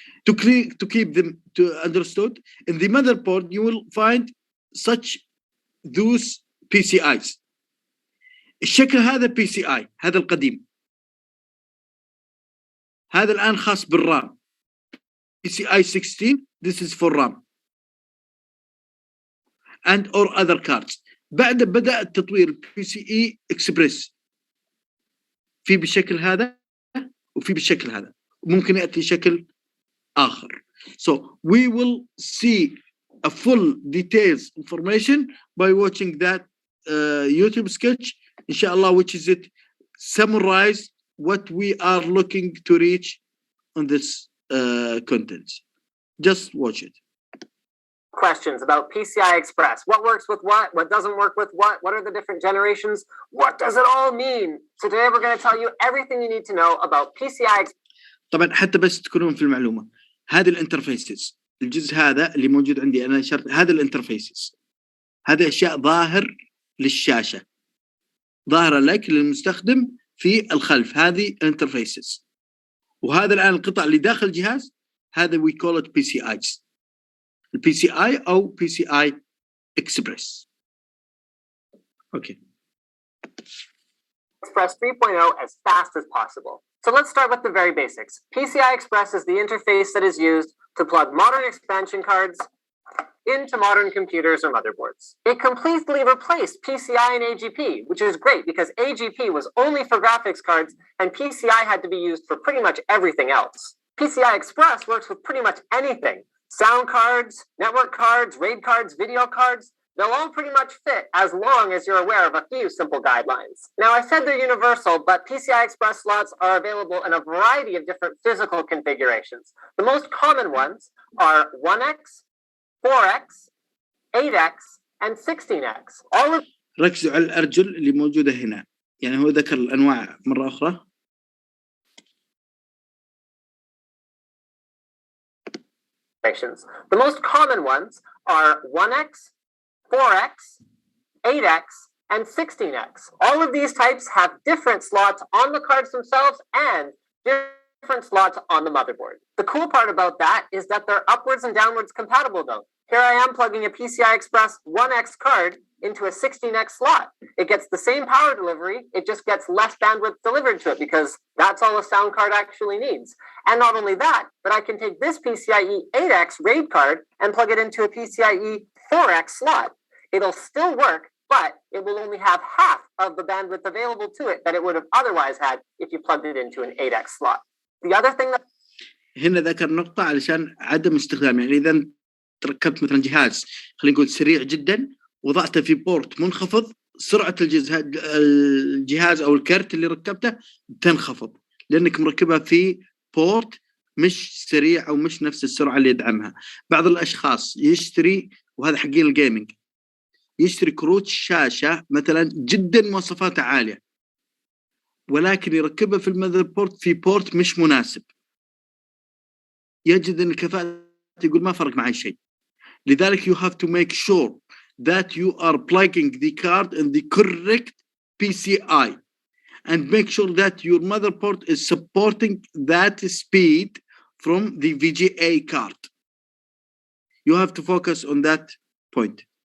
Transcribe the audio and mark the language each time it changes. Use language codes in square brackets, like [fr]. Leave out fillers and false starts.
[en] To keep them understood, in the motherboard you will find those PCIs. [ar] الشكل هذا PCI، هذا القديم. هذا الآن خاص بالرام. [en] PCI 16, this is for RAM and or other cards. [ar] بعد بدأ التطوير PCI Express في بالشكل هذا وفي بالشكل هذا، ممكن يأتي شكل آخر. [en] So we will see a full details information by watching that YouTube sketch, inshallah, which is it summarize what we are looking to reach on this content. Just watch it. Questions about PCI Express. What works with what? What doesn't work with what? What are the different generations? What does it all mean? So today we're going to tell you everything you need to know about PCI Express. [ar] طبعا حتى بس تكونون في المعلومة، هذه الانترفيسز، الجزء هذا اللي موجود عندي أنا شرط، هذا الانترفيسز، هذه أشياء ظاهر للشاشة، ظاهرة لك للمستخدم في الخلف، هذه انترفيسز. وهذا الآن القطع اللي داخل الجهاز، هذا [en] we call it PCIs. [ar] الPCI أو PCI Express. [en] Okay. Express 3.0 as fast as possible. So let's start with the very basics. PCI Express is the interface that is used to plug modern expansion cards into modern computers or motherboards. It completely replaced PCI and AGP, which is great because AGP was only for graphics cards and PCI had to be used for pretty much everything else. PCI Express works with pretty much anything. Sound cards, network cards, RAID cards, video cards, they'll all pretty much fit as long as you're aware of a few simple guidelines. Now, I said they're universal, but PCI Express slots are available in a variety of different physical configurations. The most common ones are 1x, 4x, 8x, and 16x. All of [ar] ركزوا على الأرجل اللي موجودة هنا، يعني هو ذكر الأنواع مرة أخرى. [en] The most common ones are 1x, 4x, 8x, and 16x. All of these types have different slots on the cards themselves and different slots on the motherboard. The cool part about that is that they're upwards and downwards compatible though. Here I am plugging a PCI Express 1x card into a 16x slot. It gets the same power delivery, it just gets less bandwidth delivered to it because that's all a sound card actually needs. And not only that, but I can take this PCIe 8x RAID card and plug it into a PCIe 4x slot. It'll still work, but it will only have half of the bandwidth available to it that it would have otherwise had if you plugged it into an 8x slot. The other thing that [ar] هنا ذكر نقطة علشان عدم استخدام، يعني إذا ركبت مثلا جهاز خلينا نقول سريع جدا وضعته في بورت منخفض، سرعة الجهاز أو الكرت اللي ركبته تنخفض لأنك مركبها في بورت مش سريع أو مش نفس السرعة اللي يدعمها. بعض الأشخاص يشتري، وهذا حقين الجيمنج، يشتري كروت شاشة مثلا جدا مواصفاتها عالية ولكن يركبها في المذر بورت في بورت مش مناسب، يجد أن الكفاءة يقول ما فرق معي شيء. [en] لذلك you have to make sure that you are plugging the card in the correct PCI and make sure that your motherboard is supporting that speed from the VGA card. You have to focus on that point.